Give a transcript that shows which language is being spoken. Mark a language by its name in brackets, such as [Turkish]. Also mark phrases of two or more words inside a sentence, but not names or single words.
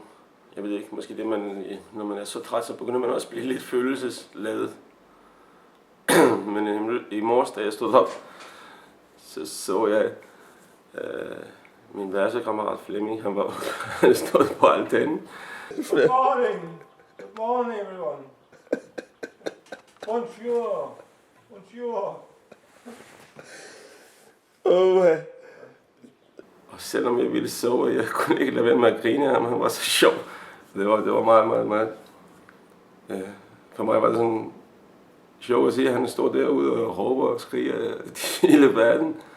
[Danish] Jeg ved ikke, måske det, når man er så træt, så begynder man også at blive lidt følelsesladet. Men i morges, da jeg stod op, så jeg min værelsekammerat Flemming, han stod på altanen. [English] Good morning. Good morning, everyone. [French] Bonjour. Bonjour. [Danish] Og selvom jeg ville sove, jeg kunne ikke lade være med at grine af ham. Han var så sjov. Det var meget. For mig var det sådan sjovt at se, at han står derude og råber og skriger hele verden.